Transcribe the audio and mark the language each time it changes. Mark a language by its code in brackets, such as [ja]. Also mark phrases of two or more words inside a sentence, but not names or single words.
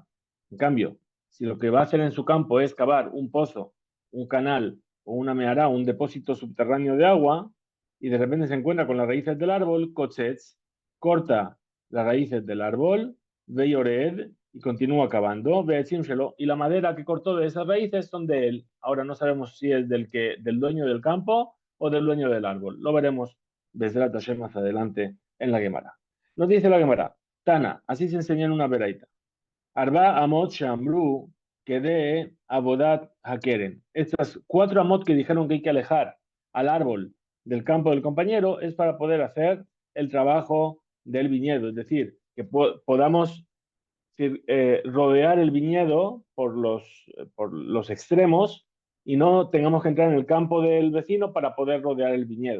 [es] En cambio, si lo que va a hacer en su campo es cavar un pozo, un canal o una meara, un depósito subterráneo de agua, y de repente se encuentra con las raíces del árbol, Kotzetz, corta las raíces del árbol, Veyored, y continúa cavando, Beetzimshelo, y la madera que cortó de esas raíces son de él. Ahora no sabemos si es del dueño del campo o del dueño del árbol. Lo veremos [he] בעזרת השם [es] más adelante en la Gemara. Nos dice la Gemara, Tana, así se enseña en una veraita. [he] ארבע אמות שאמרו לעבודת הכרם. [es] Estas 4 amot que dijeron que hay que alejar al árbol del campo del compañero es para poder hacer el trabajo del viñedo, es decir, que podamos rodear el viñedo por los extremos y no tengamos que entrar en el campo del vecino para poder rodear el viñedo.